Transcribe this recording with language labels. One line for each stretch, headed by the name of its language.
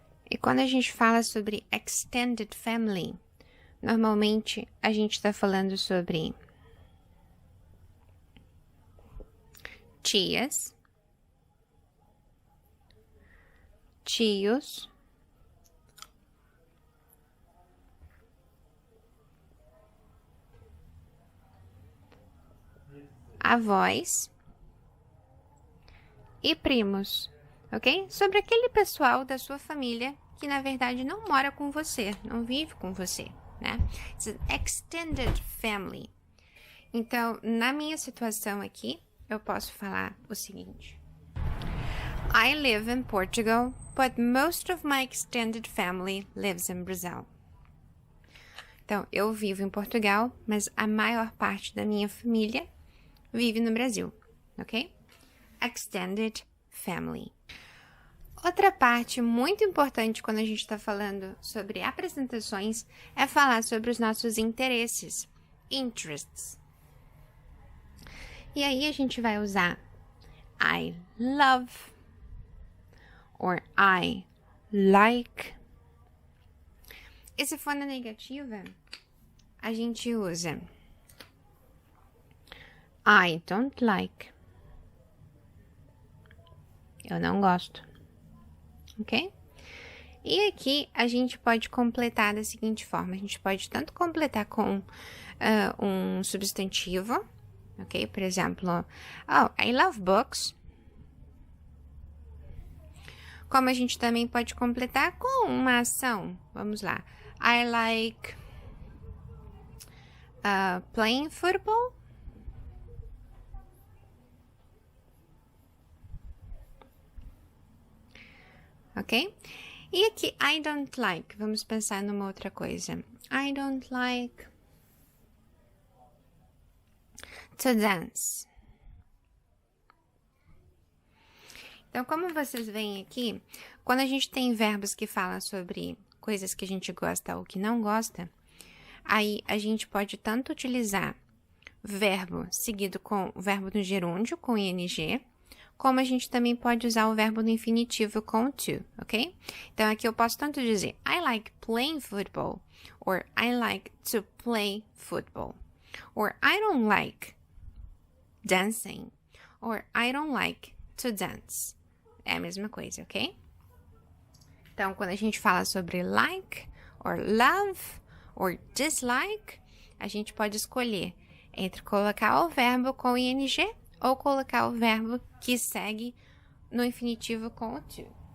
Portuguese: E quando a gente fala sobre extended family, normalmente a gente está falando sobre tias, tios, avós e primos, ok? Sobre aquele pessoal da sua família que, na verdade, não mora com você, não vive com você, né?
English: It's an extended family.
Portuguese: Então, na minha situação aqui, eu posso falar o seguinte.
English: I live in Portugal, but most of my extended family lives in Brazil.
Portuguese: Então, eu vivo em Portugal, mas a maior parte da minha família vive no Brasil, ok? Extended family. Outra parte muito importante quando a gente está falando sobre apresentações é falar sobre os nossos interesses, interests. E aí a gente vai usar
English: I love or I like.
Portuguese: E se for na negativa, a gente usa
English: I don't like.
Portuguese: Eu não gosto. Ok? E aqui a gente pode completar da seguinte forma. A gente pode tanto completar com um substantivo. Ok? Por exemplo,
English: oh, I love books.
Portuguese: Como a gente também pode completar com uma ação. Vamos lá.
English: I like playing football.
Portuguese: Ok? E aqui,
English: I don't like.
Portuguese: Vamos pensar numa outra coisa.
English: I don't like to dance.
Portuguese: Então, como vocês veem aqui, quando a gente tem verbos que falam sobre coisas que a gente gosta ou que não gosta, aí a gente pode tanto utilizar verbo seguido com o verbo no gerúndio, com ing, como a gente também pode usar o verbo no infinitivo com to, ok? Então, aqui eu posso tanto dizer
English: I like playing football, or I like to play football, or I don't like dancing, or I don't like to dance.
Portuguese: É a mesma coisa, ok? Então, quando a gente fala sobre like,
English: or love, or dislike,
Portuguese: a gente pode escolher entre colocar o verbo com ing ou colocar o verbo que segue no infinitivo com o to.